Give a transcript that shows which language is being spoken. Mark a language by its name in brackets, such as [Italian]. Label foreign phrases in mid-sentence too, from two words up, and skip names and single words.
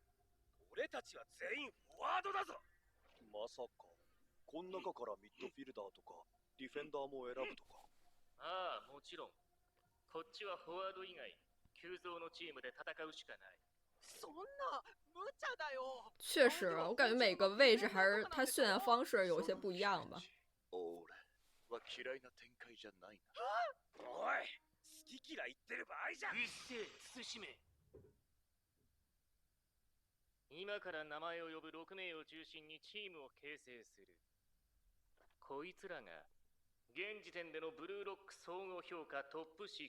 [Japanese] 俺たちは全員フォワードだぞ。まさかこん中からミッドフィルダーとかディフェンダーも選ぶとか。ああ、もちろん。こっちはフォワード以外急増のチームで戦うしかない。そんな無茶だよ。 [Chinese] 确实，我感觉每个位置还是它训练方式有些不一样吧。 [Japanese] 俺は嫌いな展開じゃないな。おい、好き嫌い言ってる場合じゃん。うっせえ、慎め。今から名前を呼ぶ6名を中心にチームを形成する。こいつらが現時点でのブルーロック総合評価トップ6。